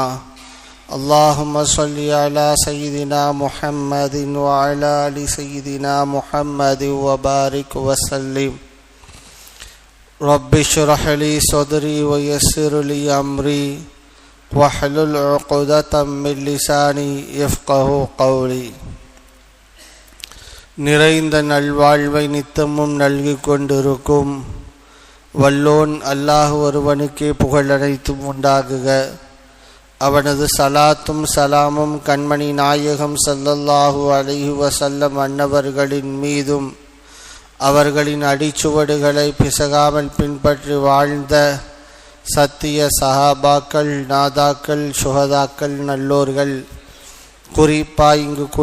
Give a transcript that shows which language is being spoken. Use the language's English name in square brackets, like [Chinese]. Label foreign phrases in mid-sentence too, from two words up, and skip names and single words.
[Arabic] اللهم صل على سيدنا محمد وعلى آل سيدنا محمد وبارك وسلم. رب اشرح لي صدري ويسر لي أمري واحلل عقدة من لساني يفقهوا قولي. [Tamil] நிறைந்த நல்வாழ்வை நித்தமும் நல்கிக் கொண்டிருக்கும் வல்லோன் அல்லாஹ் ஒருவனுக்கே புகழ் அனைத்தும் உண்டாகுக. அவனது சலாத்தும் சலாமும் கண்மணி நாயகம் [Arabic] صلى الله عليه وسلم [Tamil] அன்னவர்களின் மீதும் அவர்களின் அடிச்சுவடுகளை பிசகாமல் பின்பற்றி வாழ்ந்த சத்திய சஹாபாக்கள், நாதாக்கள், சுஹதாக்கள், நல்லோர்கள், குறிப்பாக இங்கு